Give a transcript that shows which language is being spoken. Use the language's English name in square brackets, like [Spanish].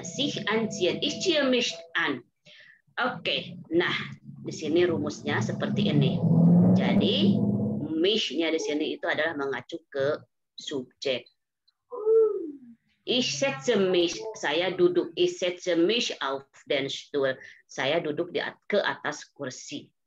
[German] Sich anziehen, ich ziehe mich an. [Indonesian] Oke, nah di sini rumusnya seperti ini. Jadi mich-nya di sini itu adalah mengacu ke subjek. [German] Ich setze mich, [Indonesian] saya duduk. [German] Ich setze mich auf den Stuhl. [Indonesian] Saya duduk ke atas kursi.